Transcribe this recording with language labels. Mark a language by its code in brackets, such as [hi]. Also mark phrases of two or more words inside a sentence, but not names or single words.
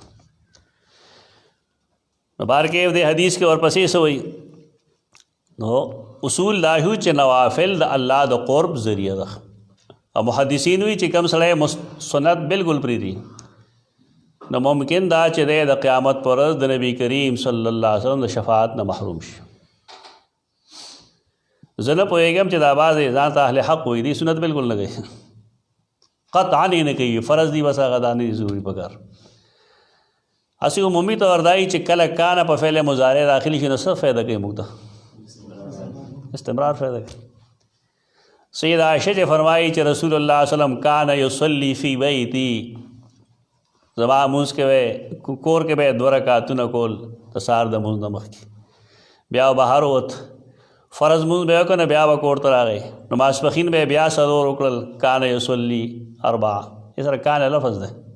[ps] نو بار کې دې حدیث کې ورپسې څه وایي نو اصول دا هو چې نوافل د الله د قرب ذریعه ده او محدثین وایي چې کوم سړی سنت بالکل پرېږدي نو ممکن دا چې دی د قیامت پر ورځ د نبی کریم [ar] صلی الله علیه وسلم [ps] د شفاعت نه محروم شي زه نه پوهېږم چې دا بعضې ځان ته اهل حق وایي دي سنت بالکل نه کوي قطعا یې نه کوي فرض دي بس هغه دا نه دي ضروري پکار اسی عمومی طور دای چې کله کانه په [ar] فعل مضارع [ps] داخلي شي نو څه فایده کوي موږ ته استمرار فایده کوي سید عائشہ چې فرمایي چې رسول الله [ar] صلی الله علیه وسلم کان یصلی فی بیتی [ps] زما مونځ کې کور کې به 2 رکعتونه کول د سهار د مونځ نه مخکې بیا بهر ووت فرض مونځ به یې وکړ بیا به کور ته راغی نو ماسپښین به بیا څلور وکړل [ar] کان یصلي [ps] 4 یې سره کان لفظ دی